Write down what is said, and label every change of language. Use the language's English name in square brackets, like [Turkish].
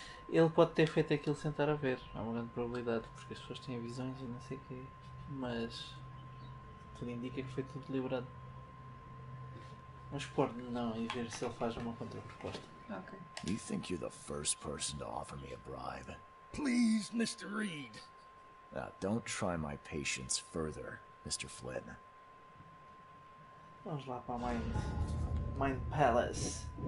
[Portuguese] Ele pode ter feito aquilo sem estar a ver. Há uma grande probabilidade, porque as pessoas têm visões e não sei o quê. Mas tudo indica que foi tudo deliberado. Vamos pôr não e ver se ele faz uma contraproposta. Ok. [English] You think you're the first person to offer me a bribe? Please, Mr. Reed. Don't try my patience further, Mr. Flynn. [Portuguese] Vamos lá para a Mind Palace.